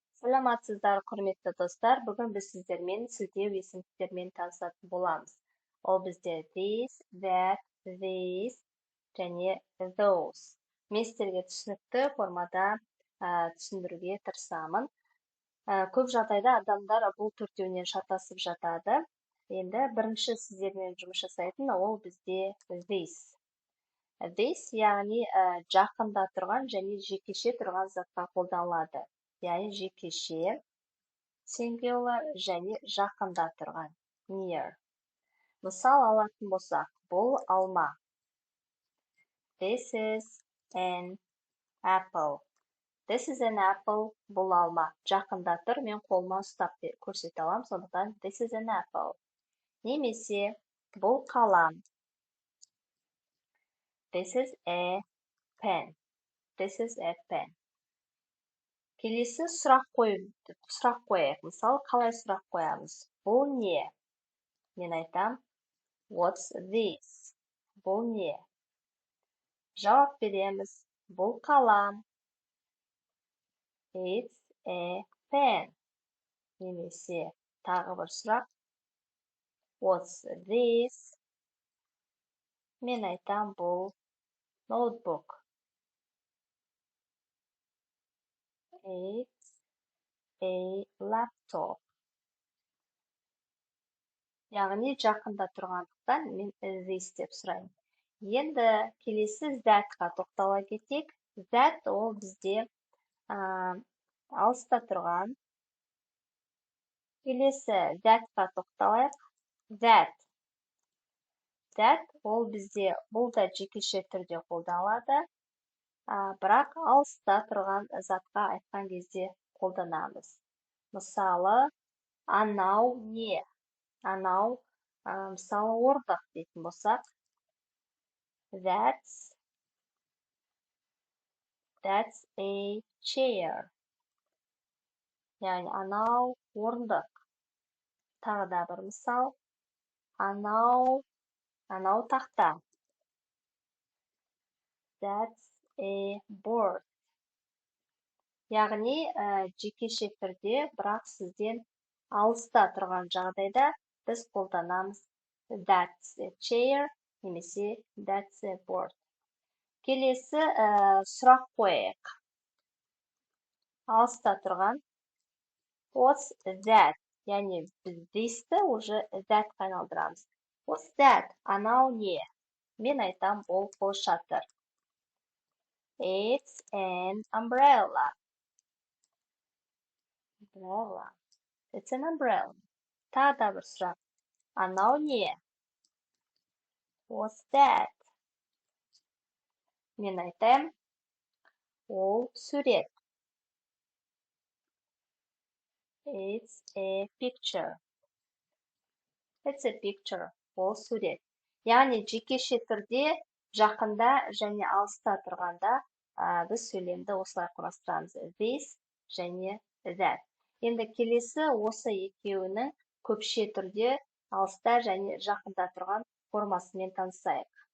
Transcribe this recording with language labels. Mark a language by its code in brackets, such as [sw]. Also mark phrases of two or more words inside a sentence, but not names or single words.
[kk] Саламатсыздар, құрметті достар. Бүгін біз сіздермен сілтеу есімдіктермен танысатын боламыз. Ол бізде [en] this, that, these [kk] және those. Мен сіздерге түсінікті формада түсіндіруге тырысамын. Көп жағдайда адамдар бұл төртеуінен шатасып жатады. Енді бірінші сіздермен жұмыс жасайтын ол бізде this. This яғни жақында тұрған және жекеше тұрған затқа қолданылады. Яғни жекеше, singular және жақында тұрған, near. Мысал алатын болсақ, бұл алма. [en] This is an apple. This is an apple, [kk] бұл алма. Жақында тұр, мен қолыма ұстап көрсете аламын, сондықтан [en] this is an apple. [kk] Немесе бұл қалам. [en] This is a pen. This is a pen. [kk] Келесі сұрақ қояйық. Мысалы, қалай сұрақ қоямыз? Бұл не? Мен айтам, [en] what's this? [kk] Бұл не? Жауап береміз. Бұл қалам. [en] It's a pen. [kk] Немесе тағы бір сұрақ. [en] What's this? [kk] Мен айтам, бұл ноутбук. [en] It's a laptop. [kk] Яғни жақында тұрғандықтан мен this деп сұраймын. Енді келесі that-қа тоқтала кетейік. That ол бізде алыста тұрған. Келесі that-қа тоқталайық. That ол бізде бұл да жекеше түрде қолданылады. Бірақ алыста тұрған затқа айтқан кезде қолданамыз. Мысалы, анау не? Анау, мысалы, орындық дейтін болсақ, [en] that's a chair. [kk] Яғни, анау орындық. Тағы да бір мысал, анау тақта. [en] That's a board. [kk] Яғни, жекеше түрде, бірақ сізден алыста тұрған жағдайда біз қолданамыз [en] that's a chair, [kk] немесе [en] that's a board. [kk] Келесі сұрақ қояйық. Алыста тұрған [en] what's that? [kk] Яғни, біз this-ті уже that-қа айналдырамыз. [en] What's that? [kk] Анау не? Мен айтам, ол қолшатыр. [en] It's an umbrella. It's an umbrella. [kk] Тағы да бір сұрақ. Анау не? [en] What's that? [kk] Мен айтам, ол сурет. [en] It's a picture. It's a picture. [kk] Ол сурет. Яғни, жекеше түрде, жақында және алыста тұрғанда біз сөйлемді осылай құрастырамыз. [en] This және that. [kk] Енді келесі осы екеуінің көпше түрде алыста және жақында тұрған формасымен танысайық.